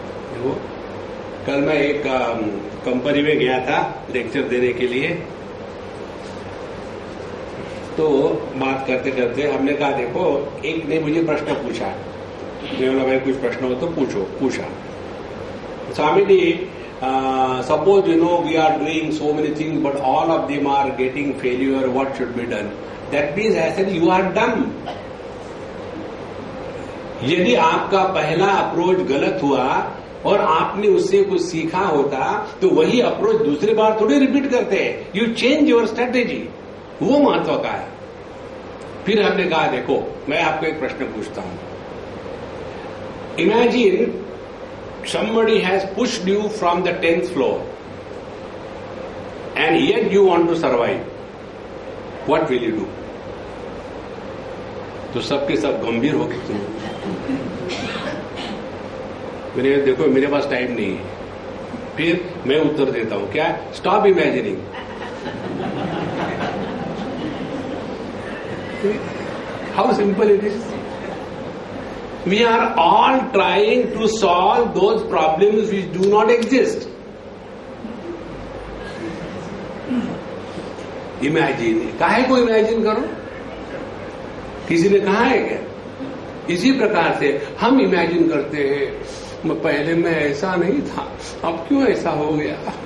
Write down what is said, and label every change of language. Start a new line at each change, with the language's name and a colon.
Hindi: देखो, कल मैं एक कंपनी में गया था लेक्चर देने के लिए, तो बात करते करते हमने कहा, देखो, एक ने मुझे प्रश्न पूछा मैं बोला भाई कुछ प्रश्न हो तो पूछा।
English: Swami ji, suppose we are doing so many things but all of them are getting failure, what should be done? That means I said you are dumb.
Hindi: यदि आपका पहला अप्रोच गलत हुआ और आपने उससे कुछ सीखा होता तो वही अप्रोच दूसरी बार थोड़ी रिपीट करते हैं।
English: you change your strategy,
Hindi: वो महत्व का है। फिर हमने कहा देखो मैं आपको एक प्रश्न पूछता हूं,
English: Imagine somebody has pushed you from the 10th floor and yet you want to survive. What will you do?
Hindi: तो सबके सब गंभीर हो गए। मैंने देखो मेरे पास टाइम नहीं है। फिर मैं उत्तर देता हूं क्या?
English: Stop imagining. How simple it is. We are all trying to solve those problems which do not exist. Imagine,
Hindi: काहे को इमेजिन करो? किसी ने कहा है क्या? इसी प्रकार से हम इमेजिन करते हैं, पहले मैं ऐसा नहीं था, अब क्यों ऐसा हो गया?